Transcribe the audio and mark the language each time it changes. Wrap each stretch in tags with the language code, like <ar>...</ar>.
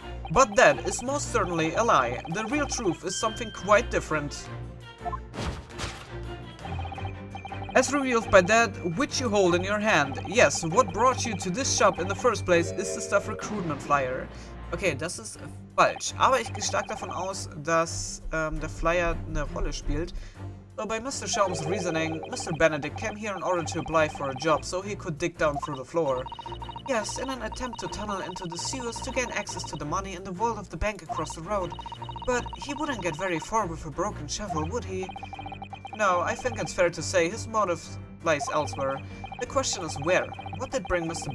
<en>But that is most certainly a lie. The real truth is something quite different. As revealed by that which you hold in your hand. Yes, what brought you to this shop in the first place is the stuff recruitment flyer.</en> <de>Okay, das ist falsch. Aber ich gehe stark davon aus, dass der Flyer eine Rolle spielt.</de> <en>So by Mr. Schaum's reasoning, Mr. Benedict came here in order to apply for a job so he could dig down through the floor. Yes, in an attempt to tunnel into the sewers to gain access to the money in the vault of the bank across the road. But he wouldn't get very far with a broken shovel, would he? No, I think it's fair to say his motive lies elsewhere. The question is where? What did bring Mr.</en>